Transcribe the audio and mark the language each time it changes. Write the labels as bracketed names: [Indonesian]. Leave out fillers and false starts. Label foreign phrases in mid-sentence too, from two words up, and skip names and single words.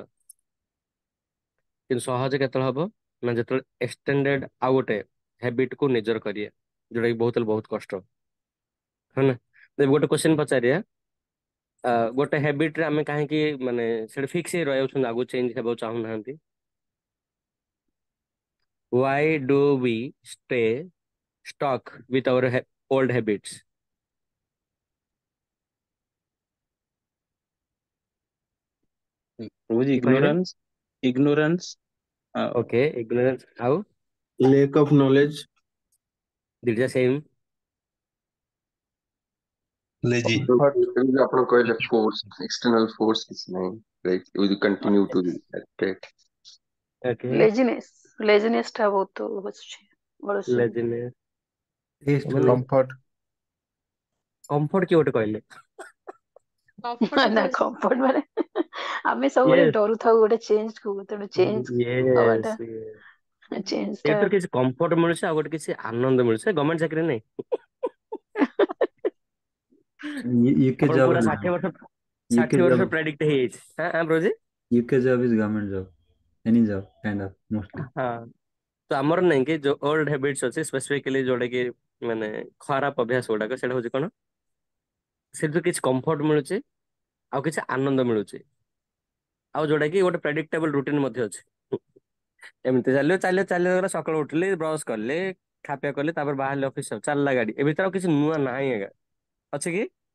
[Odia] କିନ୍ତୁ ସହଜ କେତେବେଳେ ହବ ନା ଯେତେବେଳେ ଏକ୍ସଟେଣ୍ଡେଡ ଆଉ ଗୋଟେ ହ୍ୟାବିଟ କୁ ନିଜର କରିବା, ଯୋଉଟା କି ବହୁତ କଷ୍ଟ, ହଁ ନା। ଯଦି ଗୋଟେ କ୍ୱେଶ୍ଚନ ପଚାରିବା, ଗୋଟେ ହ୍ୟାବିଟ ରେ ଆମେ କାହିଁକି ମାନେ ସେଟା ଫିକ୍ସ ହେଇ ରହିଯାଉଛନ୍ତି, ଆଗକୁ ଚେଞ୍ଜ ହେବାକୁ ଚାହୁଁନାହାନ୍ତି। [English] Why do we stay stuck with our old habits? with [Odia] କି କହିଲେ? [English] ignorance, Okay, ignorance. How? lack of knowledge, Did the same. lazy. Comfort। [Odia] ଯେମିତି ଆପଣ କହିଲେ [English] force external force [Odia] କିଛି ନାହିଁ, [English] right, you continue to right. Okay. [Odia] ଲେଜିନେସ୍ ଟା ବହୁତ ବସୁଛି ବଢୁଛି। Laziness. ମାନେ [English] comfort, [Odia] କମ୍ଫର୍ଟ କିଏ ଗୋଟେ କହିଲେ? ନା କମ୍ଫର୍ଟ ମାନେ ଆମେ ସବୁବେଳେ [English] ୟେସ୍ [Odia] ଡରୁଥାଉ ଗୋଟେ ଚେଞ୍ଜ କୁ, ତେଣୁ ଚେଞ୍ଜ [English] ୟେସ୍ [Odia] ହବାଟା, ଚେଞ୍ଜ ଟା ଏଇଥିରୁ କିଛି କମ୍ଫର୍ଟ ମିଳୁଛି ଆଉ ଗୋଟେ କିଛି ଆନନ୍ଦ ମିଳୁଛି, ଗଭର୍ଣ୍ଣମେଣ୍ଟ ଚାକିରି ନାଇଁ। [English] UK [Odia] ଆପଣ [English] job [Odia] ପୁରା [English] is [Odia] 60 ବର୍ଷ [English] UK [Odia] 60 ବର୍ଷ [English] job [Odia] ପ୍ରେଡିକ୍ଟ ହେଇଯାଇଛି। ହଁ ବ୍ରୋଜି। [English] UK job is government job. Any job kind of mostly. [Odia] ହଁ ତ ଆମର ନାଇଁ କି ଯୋଉ [English] old habits [Odia] ଅଛି ସ୍ପେସିଫିକାଲି ଯୋଉଟା କି ମାନେ ଖରାପ ଅଭ୍ୟାସ ଗୁଡାକ, ସେଇଟା ହଉଛି କଣ, ସେଥିରୁ କିଛି କମ୍ଫର୍ଟ ମିଳୁଛି ଆଉ କିଛି ଆନନ୍ଦ ମିଳୁଛି, ଆଉ ଯୋଉଟା କି ଗୋଟେ [English] predictable routine [Odia] ମଧ୍ୟ ଅଛି। ଏମିତି ଚାଲିବ ଚାଲିବ ଚାଲିବ ଗଲା, ସକାଳୁ ଉଠିଲେ ବ୍ରଶ କଲେ ଖାପିଆ କଲେ ତାପରେ ବାହାରିଲେ ଅଫିସ, ଚାଲିଲା ଗାଡି, ଏ ଭିତରେ ଆଉ କିଛି ନୂଆ ନାହିଁ ଆଜ୍ଞା, ଅଛି କି?